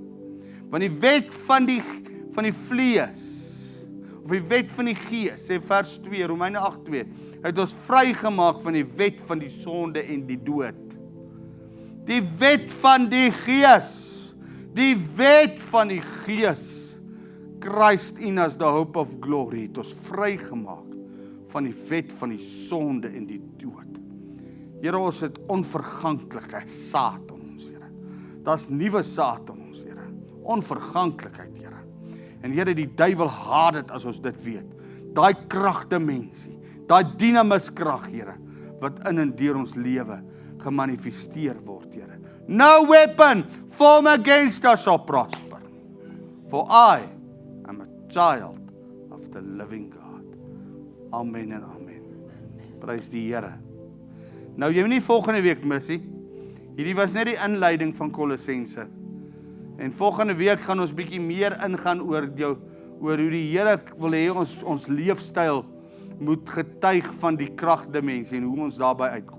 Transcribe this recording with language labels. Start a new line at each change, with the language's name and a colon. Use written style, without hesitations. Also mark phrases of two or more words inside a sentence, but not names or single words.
Afrikaans: Want die wet van die vlees, of die wet van die gees, sê vers 2, Romeine 8:2, het ons vrygemaak van die wet van die sonde en die dood. Die wet van die gees, die wet van die gees,
English: Christ in us, the hope of glory,
Afrikaans: het ons vrygemaak van die wet van die sonde en die dood. Here, ons het onverganklike saad in ons, Here. Daar's nuwe saad in ons, Here. Onverganklikheid, Here. En Here, die duiwel haat dit as ons dit weet. Daai kragdimensie, daai dinamiskrag, Here, wat in en deur ons lewe gemanifesteer word, Here.
English: No weapon formed against us shall prosper. For I am a child of the living God.
Afrikaans: Amen en amen. Prys die Here. Nou, jy moet nie volgende week mis nie. Hierdie was net die inleiding van Kolossense. En volgende week gaan ons bietjie meer ingaan oor hoe die Here wil hê ons leefstyl moet getuig van die kragdimensie en hoe ons daarby uitkom.